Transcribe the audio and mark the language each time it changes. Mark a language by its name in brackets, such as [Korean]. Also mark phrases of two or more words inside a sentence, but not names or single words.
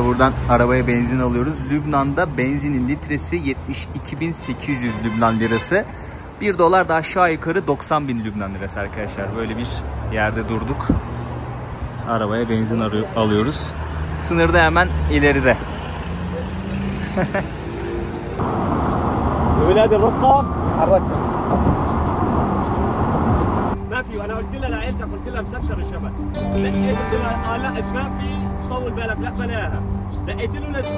[Turkish] Buradan arabaya benzin alıyoruz. Lübnan'da benzinin litresi 72.800 Lübnan lirası. 1 dolar da aşağı yukarı 90.000 Lübnan lirası arkadaşlar. Böyle bir yerde durduk. Arabaya benzin alıyoruz. Sınırda hemen ileride. [Arabic] ولاد الرقة حرك ما في وانا قلت لها لعيلتك قلت لها مسكر الشبك دقيت قلت لها لا ما في طول بالك لا بلاها دقيت له